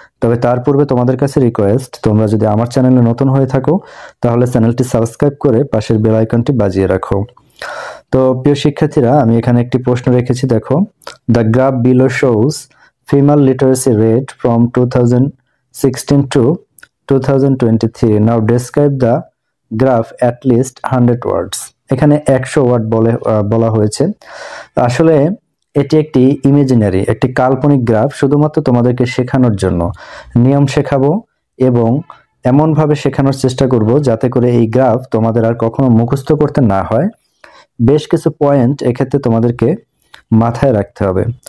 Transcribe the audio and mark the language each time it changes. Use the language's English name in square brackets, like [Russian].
[Bangla] তবে তার পূর্বে তোমাদের কাছে রিকোয়েস্ট, তোমরা যদি আমার চ্যানেলে নতুন হয়ে থাকো তাহলে চ্যানেলটি সাবস্ক্রাইব করে পাশের বেল আইকনটি বাজিয়ে রাখো। তো প্রিয় শিক্ষার্থীরা, আমি এখানে একটি প্রশ্ন রেখেছি, দেখো। The graph below shows female literacy rate from 2016 two 2023. [English] Now describe the graph at least 100 words. [Bangla] এখানে 100 ওয়ার্ড বলা হয়েছে। আসলে এটি একটি ইমাজিনারি, একটি কাল্পনিক গ্রাফ, শুধুমাত্র তোমাদেরকে শেখানোর জন্য নিয়ম শেখাবো এবং এমনভাবে শেখানোর চেষ্টা করব যাতে করে এই গ্রাফ তোমাদের আর কখনো মুখস্থ করতে না হয়। বেশ কিছু পয়েন্ট এক্ষেত্রে তোমাদেরকে মাথায় রাখতে হবে।